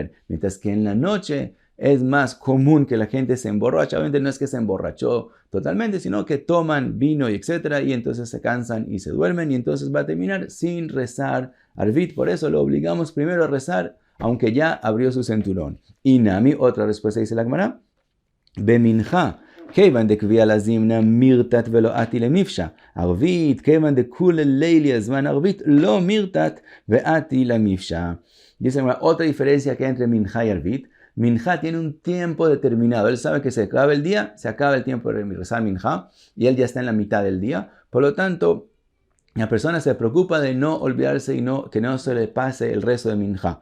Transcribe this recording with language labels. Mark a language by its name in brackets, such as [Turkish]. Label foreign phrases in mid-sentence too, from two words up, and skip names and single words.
[Spanish] Mientras que en la noche, es más común que la gente se emborracha. Obviamente no es que se emborrachó totalmente, sino que toman vino y etcétera, y entonces se cansan y se duermen, y entonces va a terminar sin rezar Arvit. Por eso lo obligamos primero a rezar, aunque ya abrió su cinturón. [Aramaic] ואי נמי, [Spanish] otra respuesta dice la Gemara, [Aramaic] Beminja, כיוון דקביע לזימנה מירתת ולא אתי למפשע. ערבית, כיוון דכול לילי הזמן ערבית, לא מירתת ואתי למפשע. [Spanish] Dice otra diferencia que hay entre Minja y Arvit. Minja tiene un tiempo determinado. Él sabe que se acaba el día, se acaba el tiempo de rezar Minja y él ya está en la mitad del día. Por lo tanto, la persona se preocupa de no olvidarse y que no se le pase el resto de Minja.